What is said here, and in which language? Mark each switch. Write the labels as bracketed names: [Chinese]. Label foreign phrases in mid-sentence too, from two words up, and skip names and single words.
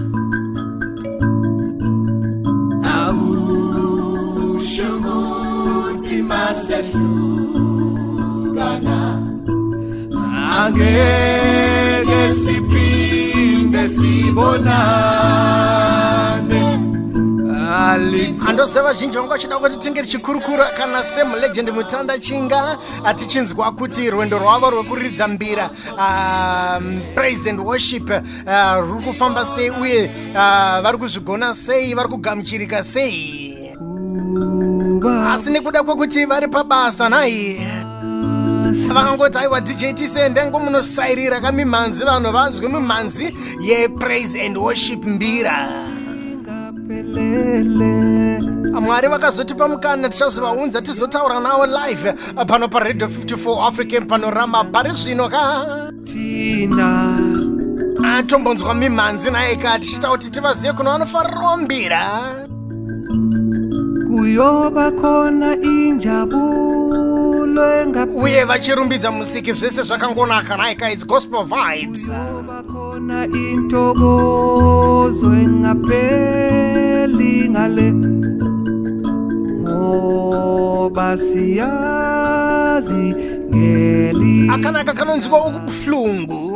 [Zulu] Shukuthi masehlukana angeke siphinde sibonane [Shona] andoseva zhinji vanga vachida kuti tinge tichikurukura kana Sam Legend Mutanda Chinga atichinzwa kuti rwendo rwavo rwekuridza mbira [English] praise and worship [Shona] ruri kufamba sei uye vari kuzvigona sei, vari kugamuchirika sei, asi nekuda kwekuti vari pabasa nai vakangoti aiwa DJ tisende ngomunosairira kamimhanzi vanhu vanzwe mimhanzi yepraise and worship mbira. Mwari vakazotipa mukana tichazovaunza tizotaura nawo live pano paRadio 54 African Panorama. Pari zvino ka atombonzwa mimhanzi naye kati tichita kuti tivazive kuno vanofarirawo mbira. [Zulu] Kuyoba khona injabulo [Shona] uye vachirumbidza musiki zvese zvakangonaka naye ka [English] it's gospel vibes. [Zulu] Kuyoba khona intokozo engapheli ngale ngoba siyazi ngeli [Shona] akanaka kanonzwa ukubuhlungu